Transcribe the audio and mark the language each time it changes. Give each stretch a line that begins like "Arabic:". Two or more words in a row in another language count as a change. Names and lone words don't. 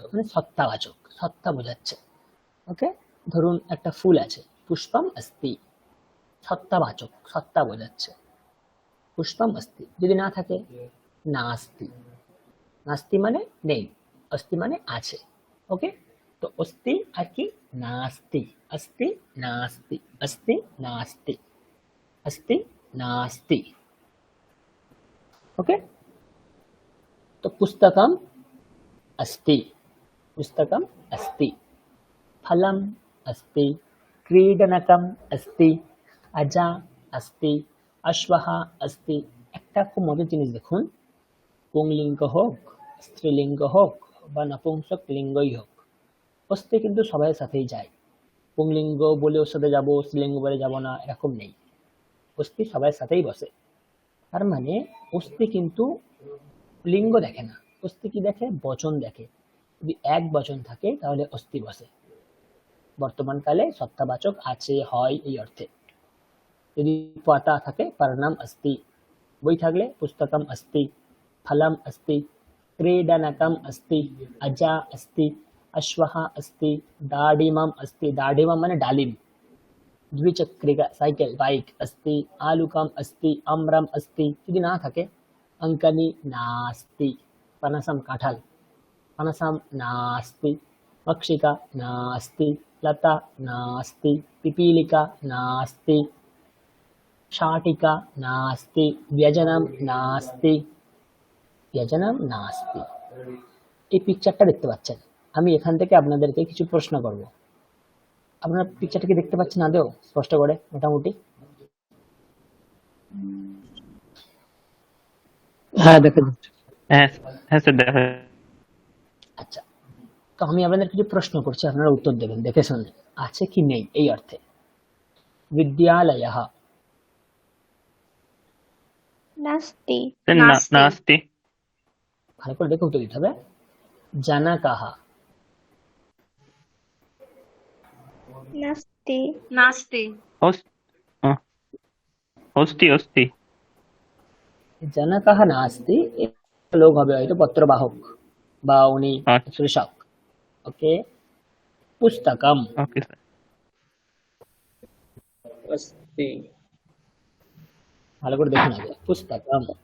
Bangla: মানে সত্তাবাচক, সত্তা বোঝাচ্ছে। ওকে, ধরুন একটা ফুল আছে,
Sanskrit: পুষ্পম अस्ति,
Bangla: সত্তাবাচক, সত্তা বোঝাচ্ছে।
Sanskrit: পুষ্পম अस्ति।
Bangla: যদি না থাকে, নাস্তি। নাস্তি মানে নেই, अस्ति মানে আছে। ওকে, তো अस्ति আর কি? নাস্তি।
Sanskrit: अस्ति नास्ति, अस्ति नास्ति, अस्ति नास्ति। ओके, तो पुस्तकम अस्ति, पुस्तकम अस्ति। फलम अस्ति, क्रीडनकम अस्ति, अजा अस्ति, अश्वः अस्ति।
Bangla: একটা খুব মজার জিনিস দেখুন, পুংলিঙ্গ হোক, স্ত্রীলিঙ্গ হোক বা নপুংসক লিঙ্গই হোক, অস্তি কিন্তু সবাই সাথেই যায়। পুংলিঙ্গ বলে ওর সাথে যাবো, স্ত্রীলিঙ্গ বলে যাবো না, এরকম নেই। অস্তি সবাই সাথেই বসে। তার মানে অস্তি কিন্তু লিঙ্গ দেখে না, অস্তি কি দেখে? বচন দেখে। যদি এক বচন থাকে তাহলে অস্তি বসে। বর্তমান কালে সত্তাবাচক আছে, হয় এই অর্থে। যদি পাতা থাকে
Sanskrit: পরিণাম अस्ति,
Bangla: বই থাকলে
Sanskrit: পুস্তকম अस्ति, फलम अस्ति, क्रीडनकम अस्ति, अजा अस्ति, अश्वः अस्ति, दाडिमम अस्ति।
Bangla: दाडिमम মানে ডালিম।
Sanskrit: द्विचक्रिका साइकिल बाइक अस्ति, आलुकम अस्ति, अम्रम अस्ति।
Bangla: যদি না থাকে
Sanskrit: अंकनी नास्ति, पनसम काठल, पनसम नास्ति, मक्षिका नास्ति, लता नास्ति, पिपीलिका नास्ति, शाटिका नास्ति, व्यजनम नास्ति, व्यजनम नास्ति।
Bangla: এই পিকচারটা দেখতে পাচ্ছেন। আমি এখান থেকে আপনাদেরকে কিছু প্রশ্ন করব। আপনারা পিকচারটা কি দেখতে পাচ্ছেন আদৌ স্পষ্ট করে মোটামুটি? হ্যাঁ দেখা যাচ্ছে। হ্যাঁ হ্যাঁ স্যার দেখা। আচ্ছা, তো আমি আপনাদের কিছু প্রশ্ন করছি, আপনারা উত্তর দেবেন দেখে শুনে, আছে কি নেই এই অর্থে। বিদ্যালয়ঃ নাস্তি। নাস্তি। ভালো করে দেখে উত্তর দিতে হবে। জনকঃ নাস্তি। नास्ति
Sanskrit: অস্তি অস্তি। জনকঃ নাস্তি,
Bangla: এই লোক হবে হয়তো পত্রবাহক বা উনি কৃষক। ওকে, পুস্তকম ওকে স্যার। अस्ति ভালো করে দেখুন আগে। পুস্তকম